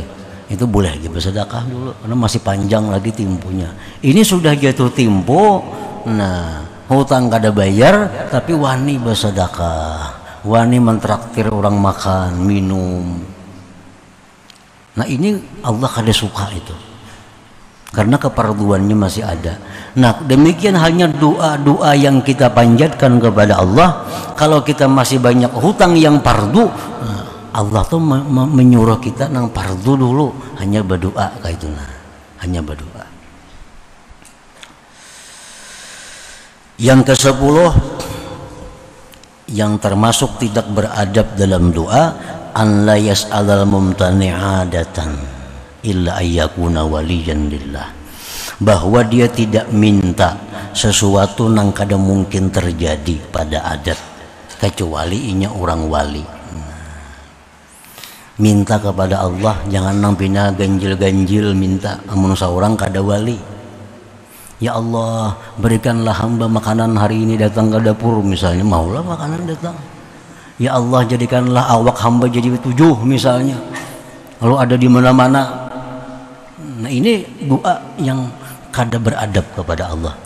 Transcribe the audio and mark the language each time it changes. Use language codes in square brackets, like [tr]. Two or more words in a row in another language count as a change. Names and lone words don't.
[id] Itu boleh lagi bersedekah dulu karena masih panjang lagi temponya. Ini sudah jatuh tempo. [bjn] Nah, hutang kada bayar tapi wani bersedekah, wani mentraktir orang makan minum. Nah, ini Allah kada suka itu karena kefarduannya masih ada. [id] Nah, demikian hanya doa-doa yang kita panjatkan kepada Allah. [bjn] Kalau kita masih banyak hutang yang fardu, Allah tuh menyuruh kita nang fardu dulu hanya berdoa kayak itu, nah hanya berdoa. [id] Yang ke-10 yang termasuk tidak beradab dalam doa, [ar] an la yas'alal mumtani'adatan illa ayyakuna waliyan lillah, [bjn] bahwa dia tidak minta sesuatu nang kada mungkin terjadi pada adat kecuali inya orang wali. Minta kepada Allah jangan nang pina ganjil-ganjil minta amun saurang kada wali. [id] Ya Allah, [bjn] berikanlah hamba makanan hari ini datang ke dapur misalnya, maulah makanan datang. [id] Ya Allah, jadikanlah awak hamba jadi 7 misalnya. Lalu ada di mana-mana. [bjn] Nah, ini doa yang kada beradab kepada Allah.